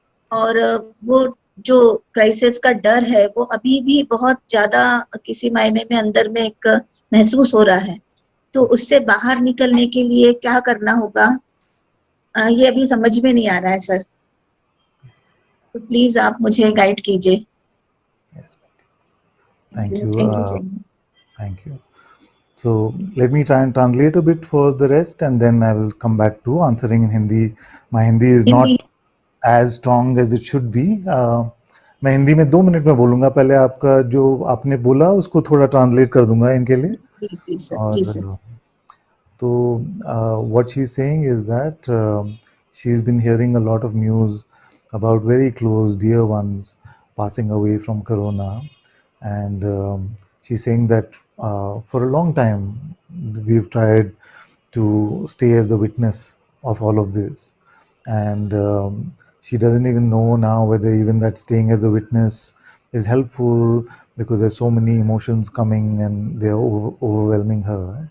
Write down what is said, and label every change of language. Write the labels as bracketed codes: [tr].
[hi] और वो जो क्राइसिस का डर है वो अभी भी बहुत ज्यादा किसी मायने में अंदर में एक महसूस हो रहा है। तो उससे बाहर निकलने के लिए क्या करना होगा, ये अभी समझ में नहीं आ रहा है सर। तो प्लीज आप मुझे गाइड कीजिए। [en] Yes, thank you. Thank you so much. Thank you. So let me try and translate a bit for the rest, and then I will come back to answering in Hindi. My Hindi is [hi] Hindi [en] not as strong as it should be. [hi] मैं हिंदी में 2 minute में बोलूँगा. पहले आपका जो आपने बोला उसको थोड़ा ट्रांसलेट कर दूंगा इनके लिए. जी सर, जी और सर। [en] तो what she's saying is that she's been hearing a lot of news about very close dear ones passing away from corona, and she's saying that for a long time we've tried to stay as the witness of all of this, and she doesn't even know now whether even that staying as a witness is helpful, because there's so many emotions coming and they're overwhelming her.